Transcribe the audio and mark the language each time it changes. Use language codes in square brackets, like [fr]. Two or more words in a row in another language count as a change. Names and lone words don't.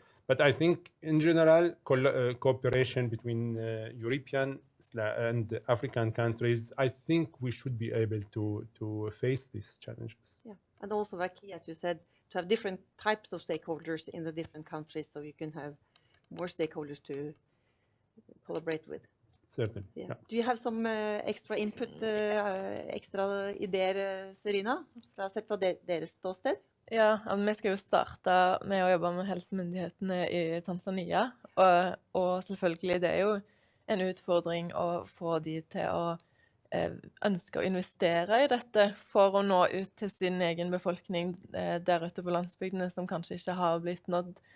[en] But I think in general, cooperation between European and African countries, I think we should be able to face these challenges. Yeah, and also very key, as you said, to have different types of stakeholders in the different countries, so you can have more stakeholders to collaborate with. Certainly. Yeah. Yeah. Do you have some extra input, [no] ekstra ideer, Serina, sett fra deres ståsted? Ja, vi skal jo starte med å jobbe med helsemyndighetene i Tanzania, og selvfølgelig det er jo en utfordring å få de til å ønske å investere i dette for å nå ut til sin egen befolkning der ute på landsbygdene som kanskje ikke har blitt nådd.